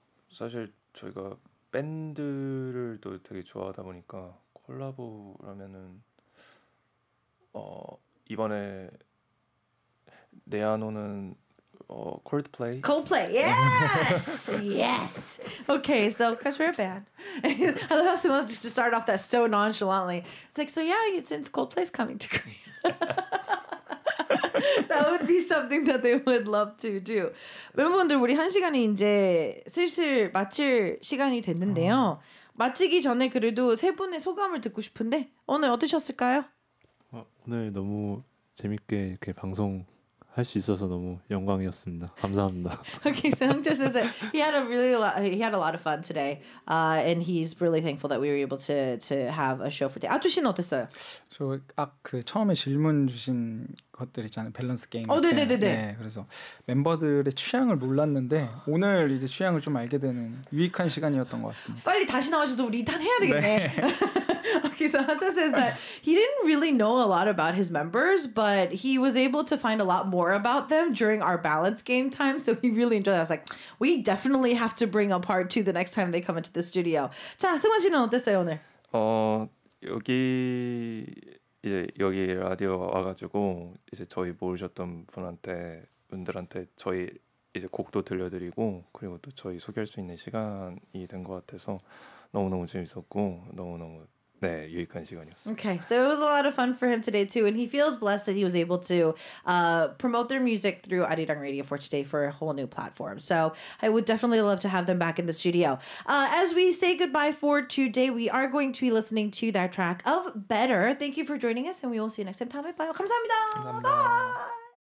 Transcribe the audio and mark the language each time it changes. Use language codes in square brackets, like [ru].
[ko] 사실 저희가 밴드를 또 되게 좋아하다 보니까 콜라보라면은 이번에 내한오는 Coldplay. [en] Coldplay, yes, yes. Okay, so because we're a band, I love how someone just to start off that so nonchalantly. It's like, so yeah, since Coldplay's coming to Korea, that would be something that they would love to do. [ko] 멤버분들 우리 한 시간이 이제 슬슬 마칠 시간이 됐는데요. 마치기 전에 그래도 세 분의 소감을 듣고 싶은데 오늘 어떠셨을까요? 오늘 너무 재밌게 이렇게 방송 할 수 있어서 너무 영광이었습니다. 감사합니다. [en] Okay, so Hangchul says that he had a lot of fun today, and he's really thankful that we were able to have a show for today. [ko] 아투 씨는 어땠어요? 저 그 처음에 질문 주신 것들 있잖아요. 밸런스 게임. 네네네네. 네, 그래서 멤버들의 취향을 몰랐는데 오늘 이제 취향을 좀 알게 되는 유익한 시간이었던 것 같습니다. 빨리 다시 나오셔서 우리 2탄 해야 되겠네. [en] Okay, so Hanta says that he didn't really know a lot about his members, but he was able to find a lot more about them during our balance game time. So he really enjoyed it. I was like, we definitely have to bring a part 2 the next time they come into the studio. [ko] 자, 승환 씨는 어땠어요 오늘? 여기 라디오 와가지고 이제 저희 모르셨던 분들한테 저희 이제 곡도 들려드리고 그리고 또 저희 소개할 수 있는 시간이 된 것 같아서 너무너무 재밌었고 너무너무 유익한 시간이었어요. [en] Okay, so it was a lot of fun for him today too, and he feels blessed that he was able to promote their music through Arirang Radio for today for a whole new platform. So I would definitely love to have them back in the studio. As we say goodbye for today, we are going to be listening to that track of Better. Thank you for joining us, and we will see you next time. [ko] 다음에 봐요. 감사합니다. [en] Bye.